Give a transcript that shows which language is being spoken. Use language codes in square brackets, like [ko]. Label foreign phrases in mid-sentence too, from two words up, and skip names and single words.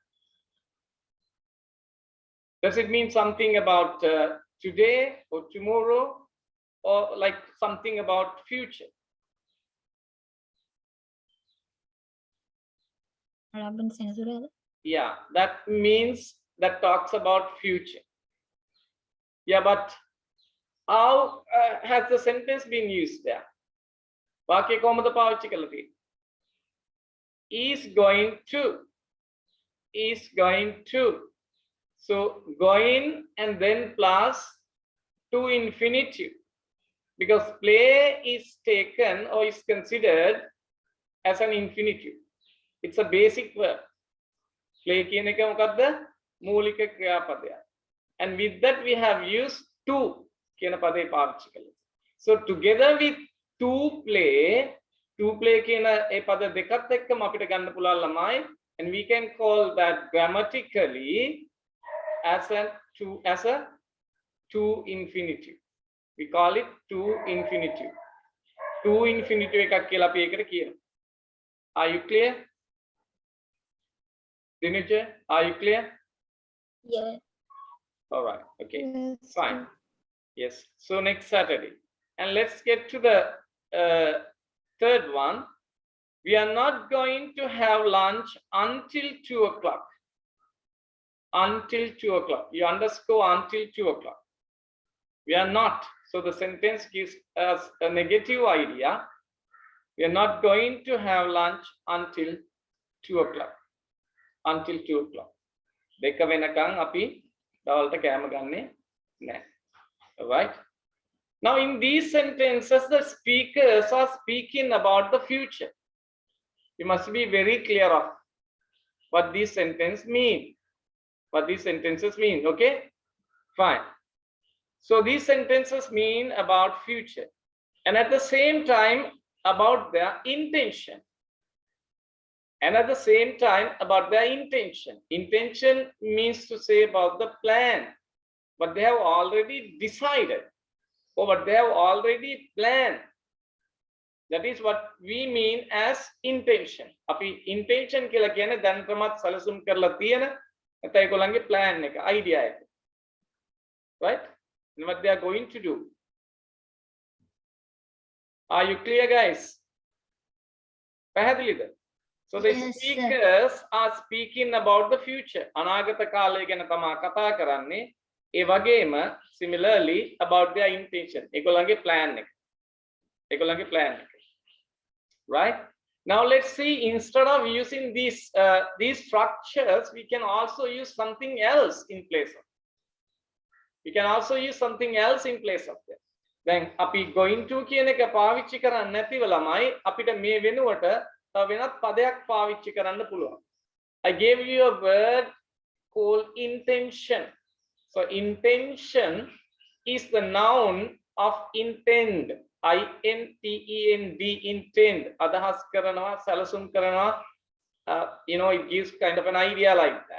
[en] Does it mean something about today or tomorrow, or like something about future? Yeah, that means that talks about future. Yeah, but how has the sentence been used there? [si] වාක්‍ය කොහොමද පාවිච්චි කරලා තියෙන්නේ? [en] Is going to. So going and then plus to infinitive, because play is taken or is considered as an infinitive. It's a basic verb. Play [si] කියන එක මොකද්ද? මූලික ක්‍රියාපදයක්. [en] And with that we have used to [si] කියන පදේ පාවිච්චි කළා. [en] So together with to play, to play [si] කියන ඒ පද දෙකත් එක්කම අපිට ගන්න පුළුවන් ළමයි, [en] and we can call that grammatically as a to infinitive. We call it to infinitive. To infinitive [si] එකක් කියලා අපි ඒකට කියනවා. [en] Are you clear? Dinuja, are you clear? Yeah. All right. Okay. Yes. Fine. Yes. So next Saturday. And let's get to the third one. We are not going to have lunch until 2 o'clock. Until 2 o'clock. You underscore until 2 o'clock. We are not. So the sentence gives us a negative idea. We are not going to have lunch until 2 o'clock. Until 2 o'clock. [si] දෙක වෙනකන් අපි දවල්ට කෑම ගන්නෙ නැහැ. [en] All right. Now in these sentences, the speakers are speaking about the future. You must be very clear of what these sentences mean. What these sentences mean, okay? Fine. So these sentences mean about future, and at the same time about their intention. And at the same time about their intention. Intention means to say about the plan, but they have already decided, or what they have already planned. That is what we mean as intention. [si] අපි intention කියලා කියන්නේ දැනටමත් සැලසුම් කරලා තියෙන නැත්නම් ඒගොල්ලන්ගේ plan එක, idea එක. [en] Right? And what they are going to do. Are you clear, guys? [si] පැහැදිලිද? So the [en] Yes, speakers are speaking about the future. [si] අනාගත කාලය ගැන තමයි කතා කරන්නේ. ඒ වගේම [en] similarly about their intention. [si] ඒගොල්ලන්ගේ plan එක. ඒගොල්ලන්ගේ plan එක. [en] Right? Now let's see, instead of using these structures, we can also use something else in place of. We can also use something else in place of that. [si] Then අපි [en] going to [si] කියන එක පාවිච්චි කරන්නේ නැතිව ළමයි අපිට මේ වෙනුවට තව වෙනත් පදයක් පාවිච්චි කරන්න පුළුවන්. [en] I gave you a word called intention. So intention is the noun of intend. INTEND, intend. [si] අදහස් කරනවා, සැලසුම් කරනවා. [en] You know, it gives kind of an idea like that.